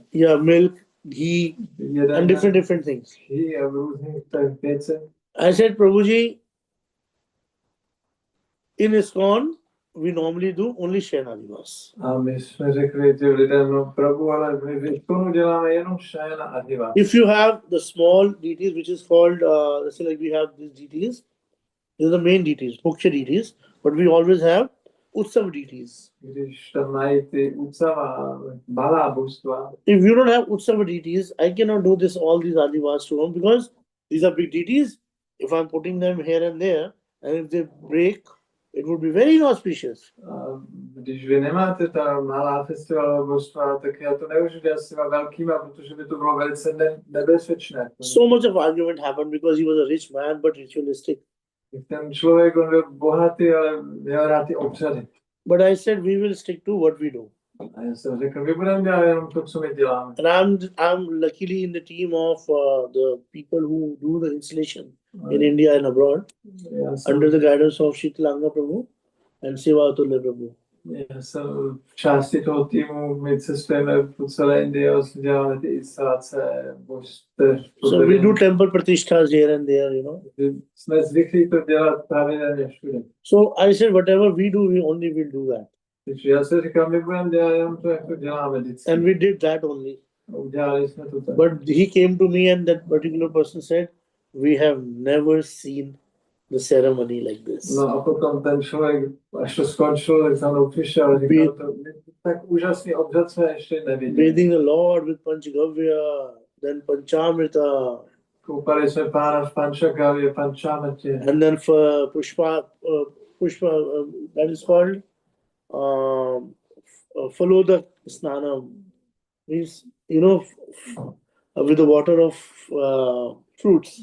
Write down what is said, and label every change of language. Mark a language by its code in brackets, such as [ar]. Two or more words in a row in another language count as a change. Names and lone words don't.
[en] yeah, milk, ghee, [cs] Jeden [en] and [cs] den [en] different things. [cs] ghee a v různých těch věcech. [en] I said, Prabhuji, in ISKCON, we normally do only Shayanadivas. [cs] A my jsme řekli těm lidem, no Prabhu, ale my v ISKCONu děláme jenom Shayana Adhiva. [en] If you have the small deities, which is called, let's say like we have these deities, these are the main deities, Mukhya deities, but we always have Utsav deities. [cs] Když tam mají ty ucava, malá božstva, [en] If you don't have Utsav deities, I cannot do this all these Adivas to them because these are big deities. If I'm putting them here and there, and if they break, it would be very inauspicious. [cs] a když vy nemáte ta malá festivalová božstva, tak já to nemůžu dělat s těma velkýma, protože by to bylo velice nebezpečné. [en] So much of argument happened because he was a rich man but ritualistic. [cs] Ten člověk, on byl bohatý, ale měl rád ty obřady. [en] But I said we will stick to what we do. [cs] A já jsem řekl, my budeme dělat jenom to, co my děláme. [en] And I'm luckily in the team of the people who do the installation in India and abroad [cs] Já jsem, [en] under the guidance of Shitalanga Prabhu and Sivatulya Prabhu. [cs] já jsem v části toho týmu, my cestujeme po celé Indii a děláme ty instalace božstev. [en] So we do temple pratishthas here and there, you know. [cs] Jsme zvyklí to dělat pravidelně všude. [en] So I said whatever we do, we only will do that. [cs] Takže já se říkám, my budeme dělat jenom to, jak to děláme vždycky. [en] And we did that only. [cs] A udělali jsme to tak. [en] But he came to me and that particular person said, we have never seen the ceremony like this. [cs] No a potom ten člověk, až to skončilo, tak za mnou přišel a říkal, to, tak úžasný obřad jsme ještě neviděli. [en] Bathing the Lord with Panchagavya, then Panchamrita, [cs] Koupali jsme pána v Pančagavě, Panchamrtě. [en] and then for Pushpa, that is called follow the Snana, means, you know, with the water of fruits.